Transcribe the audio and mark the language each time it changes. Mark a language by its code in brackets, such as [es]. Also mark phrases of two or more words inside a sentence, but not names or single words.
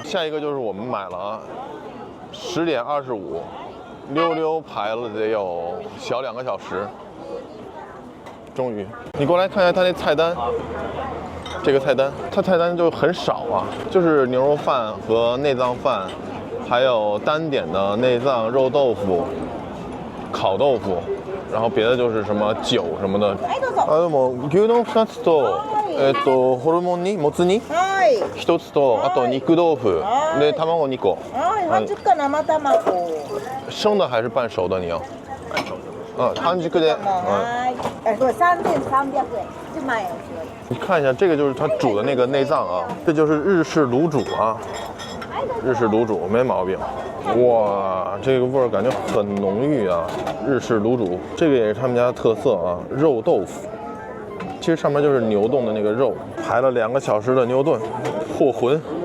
[zh] 下一个就是我们买了啊，10点25，溜排了得有小2个小时，终于。你过来看一下他那菜单，这个菜单，它菜单就很少啊，就是牛肉饭和内脏饭。还有单点的内脏肉豆腐、烤豆腐，然后别的就是什么酒什么的。 [ja] でも牛丼2つとホルモンにもつ煮1つとあと肉豆腐で卵2個。半熟か生卵。 [zh] 生的还是半熟的？你要？半熟的。 [ja] 半熟で。これ3300円。1万円。 [zh] 你看一下，这个就是他煮的那个内脏啊，这就是日式卤煮啊。日式卤煮没毛病，哇，这个味儿感觉很浓郁啊！日式卤煮，这个也是他们家的特色啊，肉豆腐。其实上面就是牛冻的那个肉，排了2个小时的牛炖，破魂。